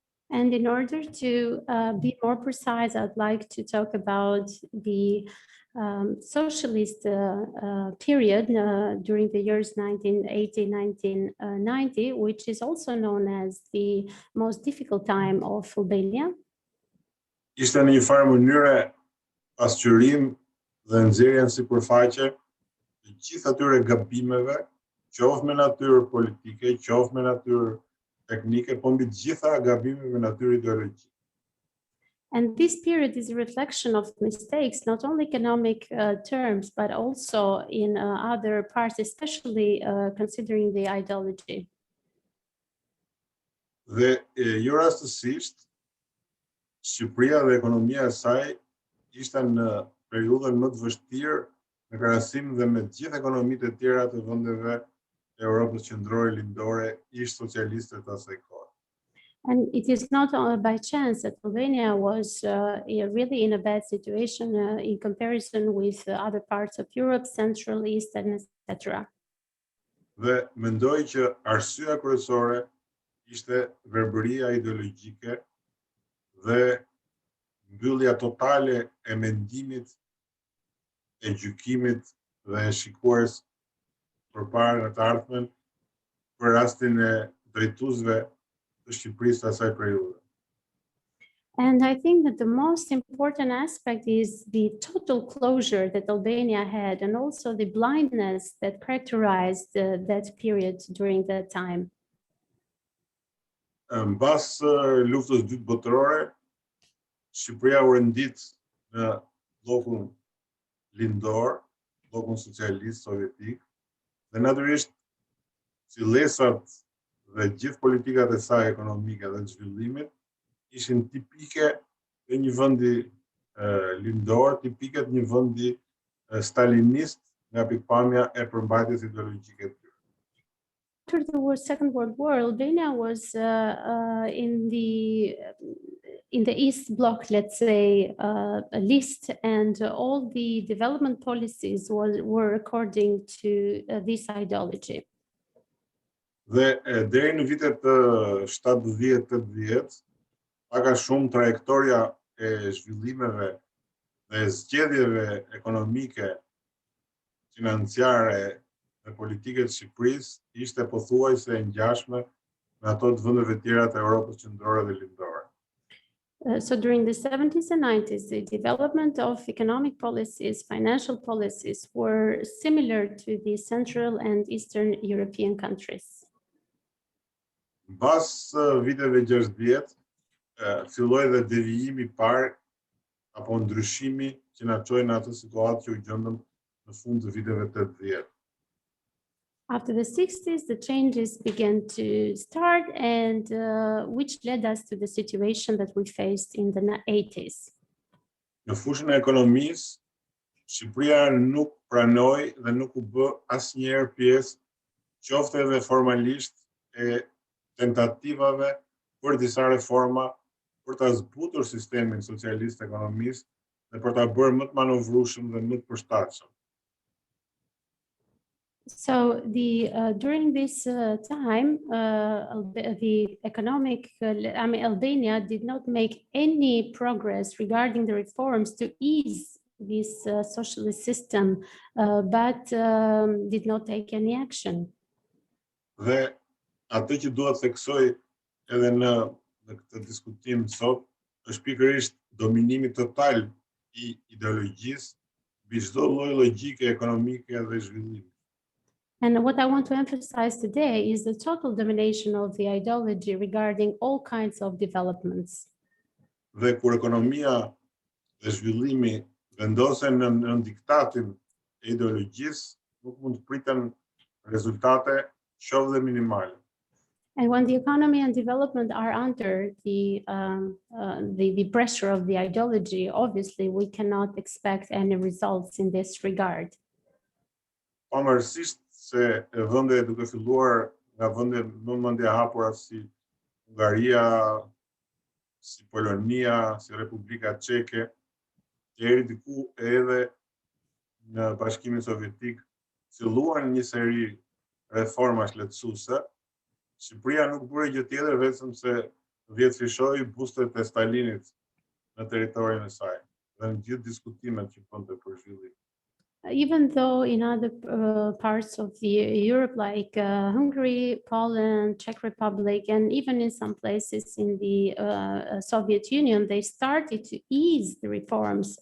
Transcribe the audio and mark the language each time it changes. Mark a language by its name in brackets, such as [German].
[English] And in order to be more precise, I'd like to talk about the socialist period during the years 1980-1990, which is also known as the most difficult time of Albania. [Albanian] Ishte në një farë mënyre pasqyrim dhe nxjerrje në sipërfaqe të gjithë atyre gabimeve, qoftë me natyrë politike, qoftë me natyrë teknike, po mbi të gjitha gabimeve me natyrë ideologjike. [English] And this period is a reflection of mistakes, not only economic terms, but also in other parts, especially considering the ideology. [Albanian] Dhe jo rastësisht, Shqipëria dhe ekonomia e saj ishte në periudhën më të vështirë në krahasim dhe me të gjithë ekonomitë e tjera të vendeve e Europës qendrore lindore ish socialiste të asaj kohe. [English] And it is not by chance that Albania was really in a bad situation in comparison with other parts of Europe, Central, East, and etc. [Albanian] Dhe mendoj që arsyeja kryesore ishte verbëria ideologjike dhe mbyllja totale e mendimit, e gjykimit dhe e shikues përpara në të ardhmen për rastin e drejtuesve të Shqipërisë asaj periudhe. [English] And I think that the most important aspect is the total closure that Albania had, and also the blindness that characterized that period during that time. [Albanian] Mbas luftës dytë botërore, Shqipëria u rendit në bllokun lindor, bllokun socialist sovjetik, dhe natyrisht fillesat dhe gjithë politikat e saj ekonomike dhe zhvillimit ishin tipike të një vendi lindor, tipike të një vendi stalinist nga pikpamja e përmbajtjes ideologjike të tyre. [English] After the Second World War, Albania was in the East Bloc, let's say, list, and all the development policies were according to this ideology. [Albanian] Dhe deri në vitet 70-80, pak a shumë trajektoria e zhvillimeve dhe zgjedhjeve ekonomike, financiare dhe politike të Shqipërisë ishte pothuajse e ngjashme me ato të vendeve tjera të Europës qendrore dhe lindore. [English] So during the 70s and 90s, the development of economic policies, financial policies were similar to the Central and Eastern European countries. [Albanian] Mbas viteve 60, filloi dhe devijimi I parë apo ndryshimi që na çoi në atë situatë që u gjendëm në fund të viteve 80. [English] After the 60s, the changes began to start, and which led us to the situation that we faced in the 80s. [Albanian] Në fushën e ekonomisë, Shqipëria nuk pranoi dhe nuk u bë asnjëherë pjesë, qoftë edhe formalisht, e tentativave për disa reforma për ta zbutur sistemin socialist ekonomist dhe për ta bërë më të manovrueshëm dhe më të përshtatshëm. [English] So during this time, the economic, Albania did not make any progress regarding the reforms to ease this socialist system, but did not take any action. [Albanian] Dhe atë që dua të theksoj edhe në këtë diskutim sot është pikërisht dominimi total I ideologjisë mbi çdo lloj logjike ekonomike dhe zhvillimi. [English] And what I want to emphasize today is the total domination of the ideology regarding all kinds of developments. [Albanian] Dhe kur ekonomia dhe zhvillimi vendosen në diktatin e ideologjisë, nuk mund të priten rezultate qoftë dhe minimale. [English] And when the economy and development are under the pressure of the ideology, obviously we cannot expect any results in this regard. [Albanian] Pavarësisht se vende duke filluar nga vende më mendje hapura si Hungaria, si Polonia, si Republika Çeke, deri diku edhe në Bashkimin Sovjetik filluan një seri reformash lehtësuese, Shqipëria nuk bëri gjë tjetër vetëm se vjetëfishoi bustet e Stalinit në territorin e saj dhe në gjithë diskutimet që bënte për zhvillim. [English] Even though in other parts of Europe, like Hungary, Poland, Czech Republic, and even in some places in the Soviet Union, they started to ease the reforms.